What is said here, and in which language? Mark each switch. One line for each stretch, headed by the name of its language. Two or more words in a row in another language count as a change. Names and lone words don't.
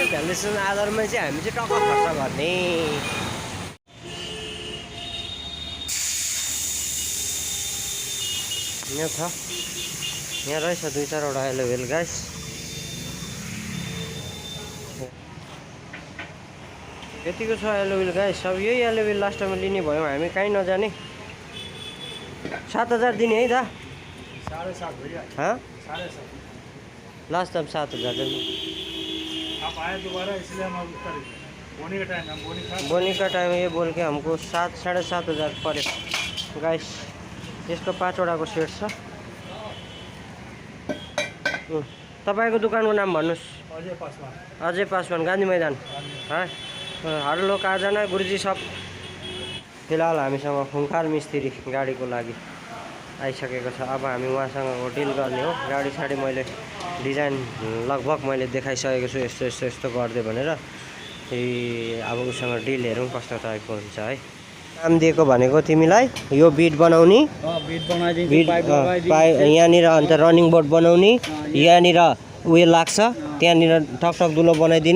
Nepali: भ्यालुएसन आधारमा चाहिँ हामी चाहिँ टक्क खर्च गर्ने। यहाँ छ, यहाँ रहेछ 2-4वटा एलोवेल गाइस। यतिको छ एलोविल गाइस। अब यही एलोविल
English: last timeमा
Nepali: लिने भयौँ हामी, कहीँ नजाने। 7,000 दिने है दा? 7.5 भैया।
Hindi: हाँ 7.5
English: last time
Nepali: 7,000 दिनु।
Hindi: आप आए दोबारा इसलिए हम अब कर बोनी का टाइम हम बोनी का टाइम ये बोल के हमको 7,500 पऱ्यो गाइस।
Nepali: यसको 5वटाको सेट छ। तपाईँको दोकानको नाम भन्नुहोस्।
Hindi: अजय पासवान, गान्धी मैदान। हर लोग आ जाना गुरुजी सब।
Nepali: फिलहाल हामीसँग खुङ्खार मिस्त्री गाडीको लागि आइसकेको छ। अब हामी उहाँसँग डिल गर्ने हो। गाडी साडी मैले डिजाइन लगभग मैले देखाइसकेको छु, यस्तो यस्तो यस्तो गरिदियो भनेर। अब उसँग डिल हेरौँ कस्तो टाइपको हुन्छ है। काम दिएको भनेको तिमीलाई यो बिट बनाउने, यहाँनिर अन्त
English: running board
Nepali: बनाउने, यहाँनिर उयो लाग्छ, त्यहाँनिर ठकठक दुलो बनाइदिने।